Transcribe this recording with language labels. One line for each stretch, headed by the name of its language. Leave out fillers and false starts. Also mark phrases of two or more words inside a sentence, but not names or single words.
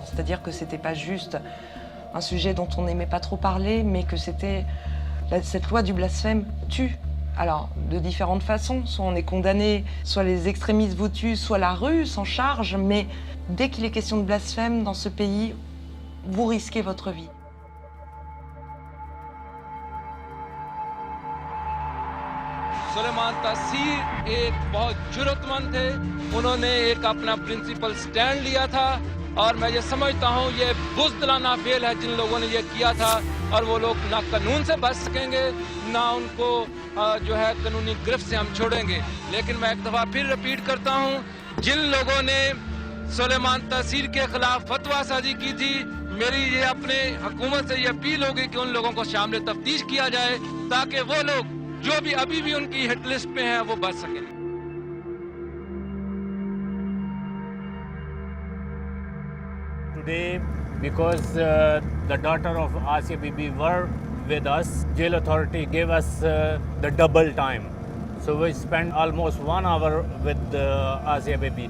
French: C'est-à-dire que c'était pas juste un sujet dont on n'aimait pas trop parler, mais que c'était... Cette loi du blasphème tue. Alors, de différentes façons. Soit on est condamné, soit les extrémistes vous tuent, soit la rue s'en charge, mais dès qu'il est question de blasphème dans ce pays, vous risquez votre vie.
Urdu: سلمان تاثیر ایک بہت جرأت مند تھے، انہوں نے ایک اپنا
English: principle stand
Urdu: لیا تھا اور میں یہ سمجھتا ہوں یہ بزدلانہ فعل ہے جن لوگوں نے یہ کیا تھا اور وہ لوگ نہ قانون سے بچ سکیں گے نہ ان کو جو ہے قانونی گرفت سے ہم چھوڑیں گے. لیکن میں ایک دفعہ پھر ریپیٹ کرتا ہوں، جن لوگوں نے سلمان تاثیر کے خلاف فتویٰ سازی کی تھی، میری یہ اپنے حکومت سے یہ اپیل ہوگی کہ ان لوگوں کو شامل تفتیش کیا جائے تاکہ وہ لوگ جو بھی ابھی بھی ان کی
English: hit list
Urdu: پہ ہیں وہ بچ سکیں.
English: Today, because the daughter of Azija Bibi were with us, jail authority gave us the double time. So we spent almost 1 hour with Azija Bibi.